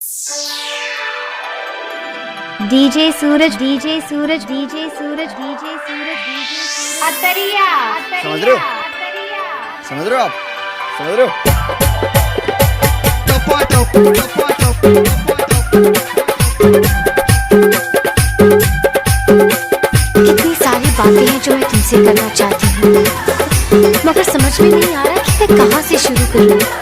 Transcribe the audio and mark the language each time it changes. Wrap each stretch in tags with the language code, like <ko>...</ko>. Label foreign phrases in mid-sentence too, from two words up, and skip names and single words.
<hi>डीजे सूरज डीजे सूरज डीजे सूरज डीजे सूरज डीजे अतरिया समझ रहे हो? समझ रहे हो आप? समझ रहे हो? कितनी सारी बातें हैं जो मैं तुमसे करना चाहती हूँ, मगर समझ में नहीं आ रहा कि मैं कहाँ से शुरू करूँ।</hi>